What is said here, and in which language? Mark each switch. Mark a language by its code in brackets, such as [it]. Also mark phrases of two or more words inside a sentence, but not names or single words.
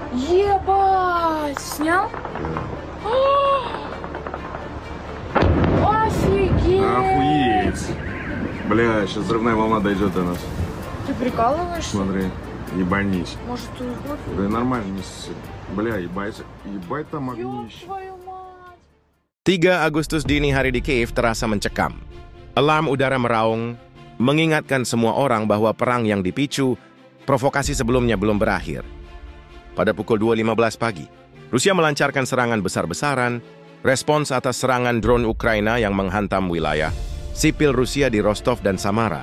[ru] Ебать! Снял? Офигеть! Охуеть! Бля, сейчас взрывная волна дойдет до нас. Ты прикалываешься? Смотри, ебанись. Может, ты уснуть? Да нормально, не ссы. Бля, ебать там огнище. Ёб твою mать! [id] 3 Agustus dini hari di Kiev terasa mencekam. Alarm udara meraung, mengingatkan semua orang bahwa perang yang dipicu, provokasi sebelumnya belum berakhir. Pada pukul 2.15 pagi, Rusia melancarkan serangan besar-besaran, respons atas serangan drone Ukraina yang menghantam wilayah sipil Rusia di Rostov dan Samara.